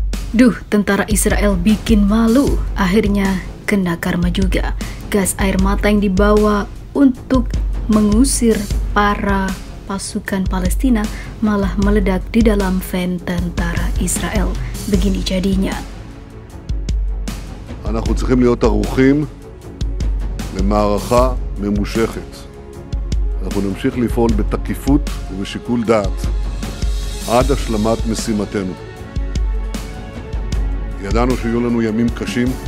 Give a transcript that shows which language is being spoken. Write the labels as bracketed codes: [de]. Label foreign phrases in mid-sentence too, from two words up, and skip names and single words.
[id] Duh, tentara Israel bikin malu. Akhirnya kena karma juga. Gas air mata yang dibawa untuk mengusir para pasukan Palestina malah meledak di dalam van tentara Israel. Begini jadinya. [he] אנחנו צריכים להיות ערוכים למערכה ממושכת. אנחנו נמשיך לפעול בתקיפות ובשיקול דעת עד השלמת משימתנו. ידענו שיהיו לנו ימים קשים.